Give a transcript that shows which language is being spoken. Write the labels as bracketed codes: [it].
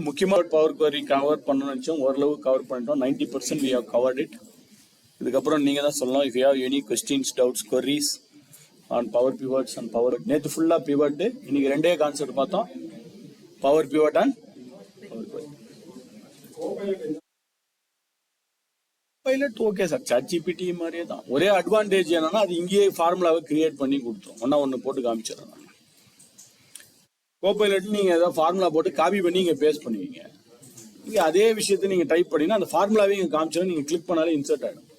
[ta] முக்கியமாக power query cover பண்ணணும்னு நினைச்சோம், ஓரளவு கவர் பண்ணிட்டோம். [en] 90% we have covered it. [ta] இதுக்கப்புறம் நீங்க தான் சொல்லலாம். [en] if you have any questions, doubts, queries on power pivots and power. [ta] நேற்று ஃபுல்லா pivot, இன்னைக்கு 2 கான்செப்ட் பார்த்தோம், power pivot and power query. Pilot okay sir, ChatGPT மாதிரியே தான். ஒரே அட்வான்டேஜ் என்னன்னா, அது இங்கேயே ஃபார்முலாவை கிரியேட் பண்ணி கொடுத்துரும். ஒன்று போட்டு காமிச்சிடறேன். கோபைலட் நீங்க ஏதாவது ஃபார்முலா போட்டு காப்பி பண்ணி இங்க பேஸ்ட் பண்ணுவீங்க. நீங்க அதே விஷயத்தை நீங்க டைப் பண்ணீங்கன்னா அந்த ஃபார்முலாவே இங்க காமிச்சா நீங்க கிளிக் பண்ணாலே இன்சர்ட் ஆயிடும்.